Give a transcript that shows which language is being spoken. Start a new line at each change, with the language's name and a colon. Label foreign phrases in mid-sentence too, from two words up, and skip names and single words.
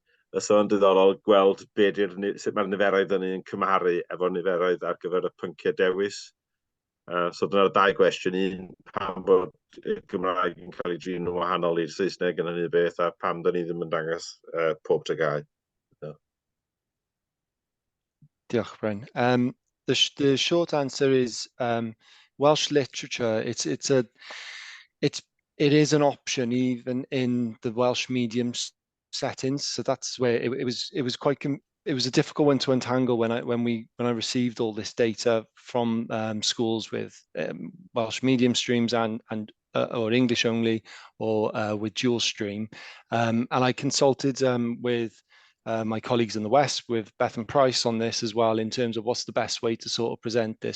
Welsh: Fysa fo'n diddorol gweld sut mae'r niferoedd yn cymharu efo niferoedd ar gyfer y pynciau dewis. So dyna'r 2 gwestiwn. Un, pam bod Gymraeg yn cael ei drin yn wahanol i'r Saesneg yn hynny o beth, a pam da ni ddim yn dangos pob tygau. Diolch, Bryn.
English: The short answer is Welsh literature. It is an option even in the Welsh medium settings. So that's where it was quite it was a difficult one to untangle when I received all this data from schools with Welsh medium streams and or English only, or with dual stream, and I consulted with my colleagues in the West, with Beth and Price, on this as well, in terms of what's the best way to sort of present this.